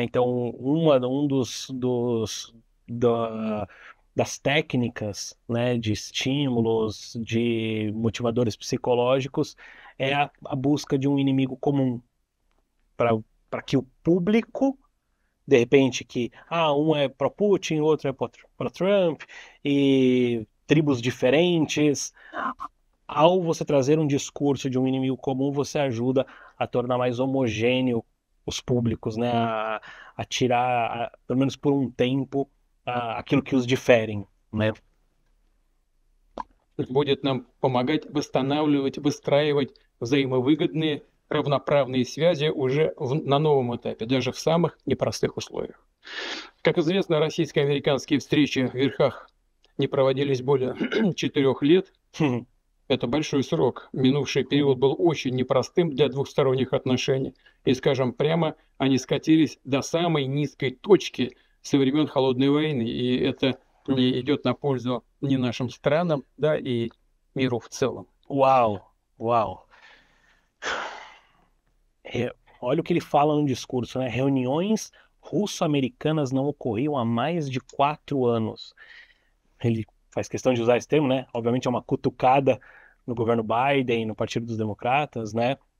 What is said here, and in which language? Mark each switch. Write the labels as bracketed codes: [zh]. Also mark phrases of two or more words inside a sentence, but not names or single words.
[pt] Então, um da- das técnicas, né, de estímulos, de motivadores psicológicos, é a busca de um inimigo comum, para que o público, de repente, um é pró-Putin, outro é pró-Trump, e tribos diferentes. Ao você trazer um discurso de um inimigo comum, você ajuda a tornar mais homogêneo os públicos, né? A tirar, pelo menos por um tempo, aquilo que os diferem, né? [ru] Будет нам помогать восстанавливать, выстраивать взаимовыгодные, равноправные связи уже на новом этапе, даже в самых непростых условиях. Как известно, российско-американские встречи в верхах не проводились более 4 лет. Это большой срок. Минувший период был очень непростым для двухсторонних отношений. И, скажем прямо, они скатились до самой низкой точки со времен Холодной войны. И это не идет на пользу ни нашим странам, да, и миру в целом. [pt] Uau, uau. Olha o que ele fala no discurso, né? Reuniões russo-americanas não ocorriam há mais de 4 anos. Ele faz questão de usar esse termo, né? Obviamente é uma cutucada no governo Biden, no Partido dos Democratas, né?